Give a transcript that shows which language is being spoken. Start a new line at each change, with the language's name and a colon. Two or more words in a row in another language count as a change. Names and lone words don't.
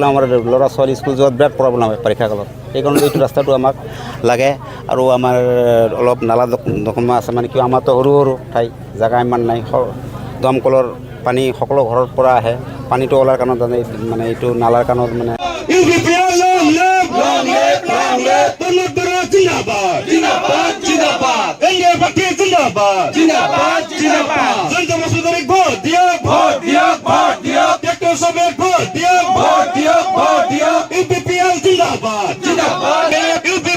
Assamese: আমাৰ ল'ৰা ছোৱালী স্কুল যোৱাত বিৰাট প্ৰব্লেম হয় বাৰিষা কালত। সেইকাৰণে এইটো ৰাস্তাটো আমাক লাগে। আৰু আমাৰ অলপ নালা দখমা আছে, মানে কিয় আমাৰতো সৰু সৰু ঠাই জেগা ইমান নাই। দমকলৰ পানী সকলো ঘৰৰ পৰা আহে, পানীটো ওলাৰ কাৰণত মানে এইটো নালাৰ কাৰণত মানে ইউ পি পি এল
English: long live
Assamese: তন্ময় বড়া জিন্দাবাদ জিন্দাবাদ এনডিএ পার্টি জিন্দাবাদ জনতা বসুন্ধরা ভোট দিও ট্রাক্টর সবের ভোট দিও ইউ পি পি এল জিন্দাবাদ